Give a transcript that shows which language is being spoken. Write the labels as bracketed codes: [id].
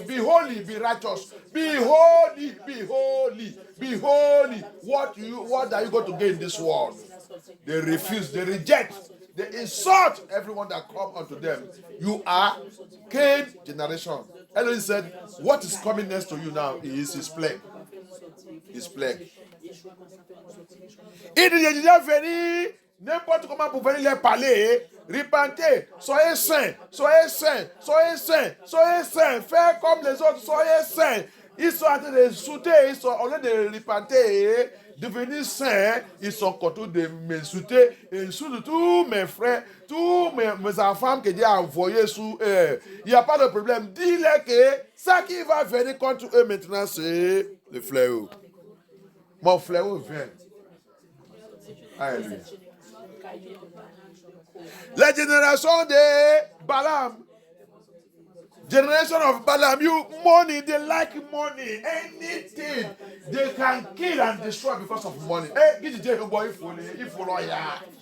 [en] Be holy, be righteous. Be holy, be holy, be holy. What are you going to gain in this world? They refuse, they reject, they insult everyone that comes unto them. You are Cain generation. Elohim said, what is coming next to you now is his plague. His plague. [fr] Il est déjà venu n'importe comment pour venir les parler. Repentez, soyez saints, soyez saints, soyez saints, soyez saints. Faites comme les autres, soyez saints. Ils sont en train de sauter, au lieu de repenter, devenir saints, ils sont contents de m'insulter, et insultent tous mes frères, tous mes enfants que Dieu a envoyés sous eux. Il n'y a pas de problème. Dis-leur que ça qui va venir contre eux maintenant, c'est le fléau. Mon fléau vient. Alléluia. La génération de Balaam. [en] Generation of Balaam, money, they like money. Anything they can kill and destroy because of money. Hey, get the boy if follow here.